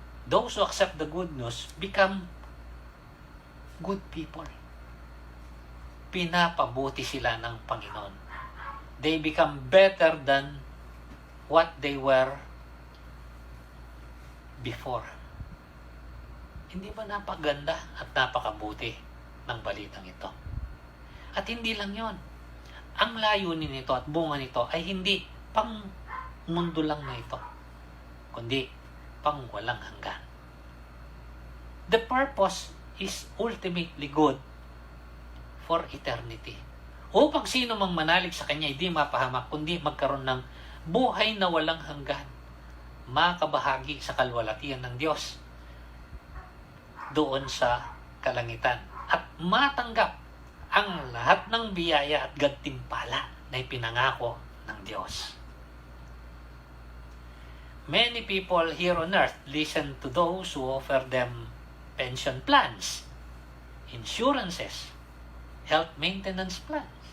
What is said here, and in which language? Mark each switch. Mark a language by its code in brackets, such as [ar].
[en] Those who accept the good news become good people. [tl] Pinapabuti sila ng Panginoon. [en] They become better than what they were before. [tl] Hindi ba napakaganda at napakabuti ng balitang ito? At hindi lang yon. Ang layunin nito at bunga nito ay hindi pang mundo lang na ito, kundi pang walang hanggan. [en] The purpose is ultimately good for eternity. [tl] Upang sino mang manalig sa Kanya hindi mapahamak, kundi magkaroon ng buhay na walang hanggan, makabahagi sa kalwalatian ng Diyos doon sa kalangitan at matanggap ang lahat ng biyaya at gantimpala na ipinangako ng Diyos. [en] Many people here on earth listen to those who offer them pension plans, insurances, health maintenance plans.